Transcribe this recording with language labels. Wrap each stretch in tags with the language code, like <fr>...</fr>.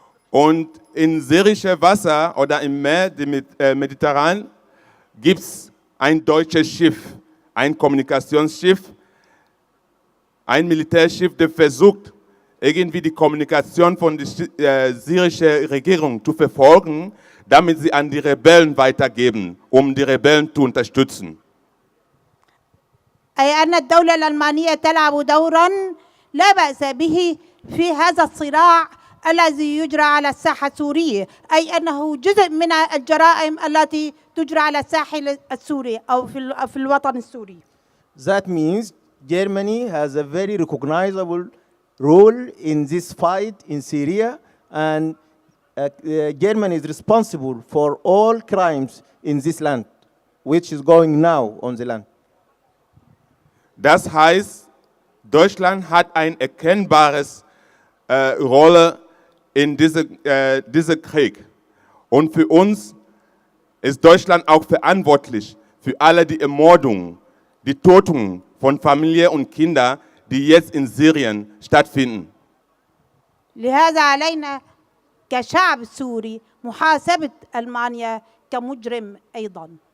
<de>Und in syrische Wasser oder im Meer, dem Mediterran, gibt es ein deutsches Schiff, ein Kommunikationsschiff, ein Militärschiff, das versucht, irgendwie die Kommunikation von der syrischen Regierung zu verfolgen, damit sie an die Rebellen weitergeben, um die Rebellen zu unterstützen.</de> <ar>أي أن الدولة الألمانية تلعب دورا لا بأس به في هذا الصراع الذي يجرى على الساحة السورية، أي أنه جزء من الجرائم التي تجرى على الساحل السوري أو في الوطن السوري.</ar> <en>That means Germany has a very recognizable role in this fight in Syria, and Germany is responsible for all crimes in this land, which is going now on the land.</en> <de>Das heißt, Deutschland hat eine erkennbare Rolle in diesem Krieg. Und für uns ist Deutschland auch verantwortlich für alle die Ermordungen, die Tötungen von Familie und Kindern, die jetzt in Syrien stattfinden.</de> <ar>لهذا علينا كشعب سوري محاسبة ألمانيا كمجرم أيضا.</ar>